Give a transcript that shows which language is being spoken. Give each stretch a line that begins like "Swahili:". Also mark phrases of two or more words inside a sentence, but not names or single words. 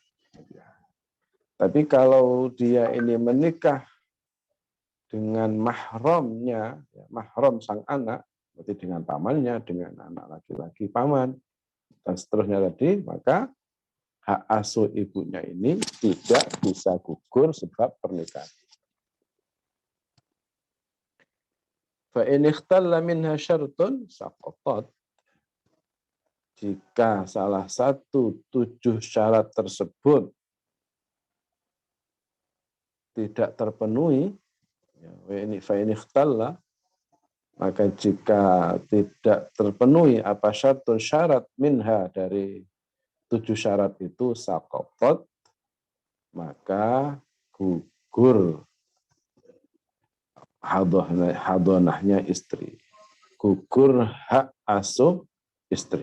Indonesian: Tapi kalau dia ini menikah dengan mahramnya, mahram sang anak, berarti dengan pamannya, dengan anak laki-laki paman, dan seterusnya tadi, maka hak asuh ibunya ini tidak bisa gugur sebab pernikahan.
Arabic: فإن اختل منها شرط سقطت.
Indonesian: Jika salah satu 7 syarat tersebut tidak terpenuhi, Ya,
Arabic: فإن اختل,
Indonesian: maka jika tidak terpenuhi apa syarat minha dari 7 syarat itu saqatat, maka gugur hadonahnya istri, gugur hak asuh istri.